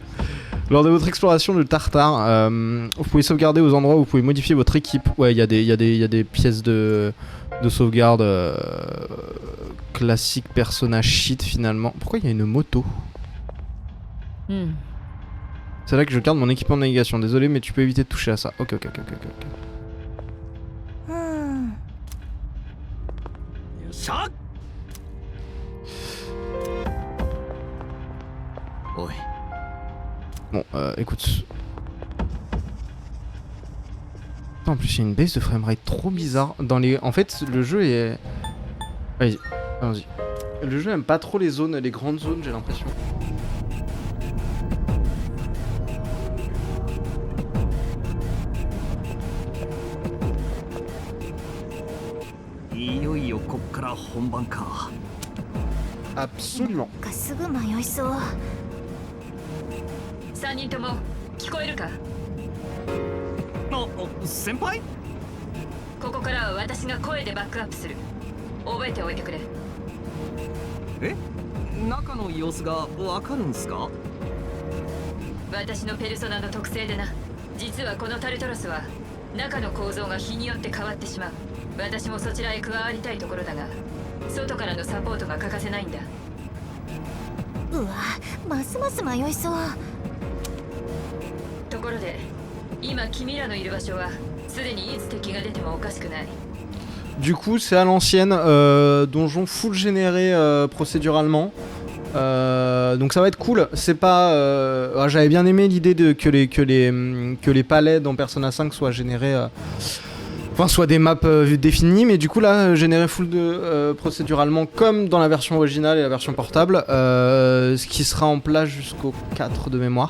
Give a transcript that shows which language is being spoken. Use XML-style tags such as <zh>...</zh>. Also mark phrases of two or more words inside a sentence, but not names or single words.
<fr>Lors de votre exploration de Tartare, vous pouvez sauvegarder aux endroits où vous pouvez modifier votre équipe. Ouais, il y a des pièces de sauvegarde classique persona shit finalement. Pourquoi il y a une moto? C'est là que je garde mon équipement de navigation. Désolé, mais tu peux éviter de toucher à ça. Ok.</fr> <ja>さあ。おい。</ja> <fr>Bon, écoute. En plus, il y a une baisse de framerate trop bizarre. Dans les... En fait, le jeu est... Allez-y, allons-y. Le jeu aime pas trop les zones, les grandes zones, j'ai l'impression. Absolument.</fr> <ja>すぐ迷いそう。 3人とも聞こえるか？先輩？ここからは私が声でバックアップする。覚えておいてくれ。え？中の様子がわかるんすか？私のペルソナの特性でな。実はこのタルトロスは中の構造が日によって変わってしまう。私もそちらへ加わりたいところだが、外からのサポートが欠かせないんだ。うわ、ますます迷いそう。ところで、今君らのいる場所はすでにいつ敵が出てもおかしくない。</ja> <fr>Du coup, c'est à l'ancienne, donjon full généré procéduralement. Donc ça va être cool. C'est pas. J'avais bien aimé l'idée de que les palais dans Persona 5 soient générés. Enfin, soit des maps définies, mais du coup là, généré full procéduralement comme dans la version originale et la version portable, ce qui sera en place jusqu'au 4 de mémoire.</fr>